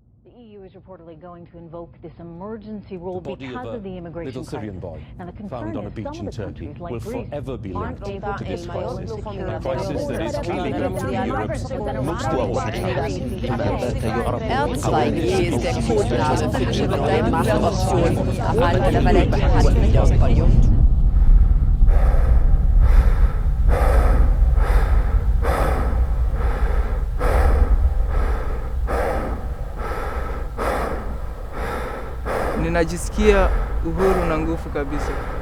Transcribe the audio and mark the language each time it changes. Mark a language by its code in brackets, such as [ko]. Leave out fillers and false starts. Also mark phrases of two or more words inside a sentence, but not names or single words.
[en] The EU is reportedly going to invoke this emergency rule The body because of the immigration little Syrian crisis. boy Now, the concern found on a is beach some in of the Turkey countries, like will Greece, forever be aren't linked able to this crisis. secure A crisis that is clearly going through Europe's most developed countries. [de] Erzweige ist der Codename für die neue Machtoption innerhalb der Welthandelsunion. [sw] Ninajisikia uhuru na nguvu kabisa.